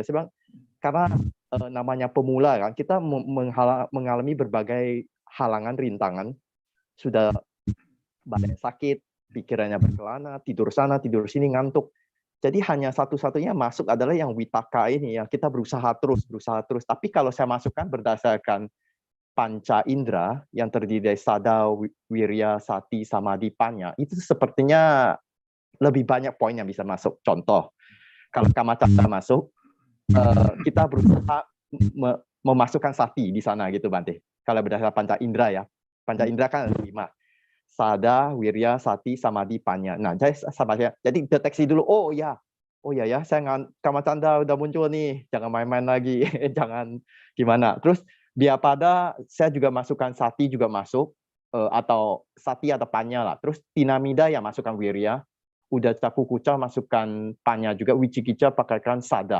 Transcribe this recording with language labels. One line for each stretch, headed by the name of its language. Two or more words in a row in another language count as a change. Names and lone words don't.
Indonesian: Karena namanya pemula kan, kita mengalami berbagai halangan, rintangan, sudah badan sakit, pikirannya berkelana, tidur sana, tidur sini, ngantuk. Jadi hanya satu-satunya masuk adalah yang Witaka ini, yang kita berusaha terus. Tapi kalau saya masukkan berdasarkan panca indera, yang terdiri dari
Pali: sada, wirya, sati, samadhi, panya,
Indonesian: itu sepertinya lebih banyak poin yang bisa masuk. Contoh, kalau Kamacanda masuk, kita berusaha memasukkan sati di sana gitu Bante. Kalau berdasarkan panca indera ya. Panca indera kan ada 5.
Pali: Sada, wirya, sati, samadhi, panya.
Indonesian: Nah, jadi deteksi dulu, oh ya, oh ya, Kamacanda udah muncul nih, jangan main-main lagi, jangan gimana. Terus Biapada saya juga masukkan Sati juga masuk, atau Sati atau Panya lah. Terus Tinamida yang masukkan Wirya,
Pali: Udaca Kukuca
Indonesian: masukkan Panya juga, Wicikica pakaikan Sada.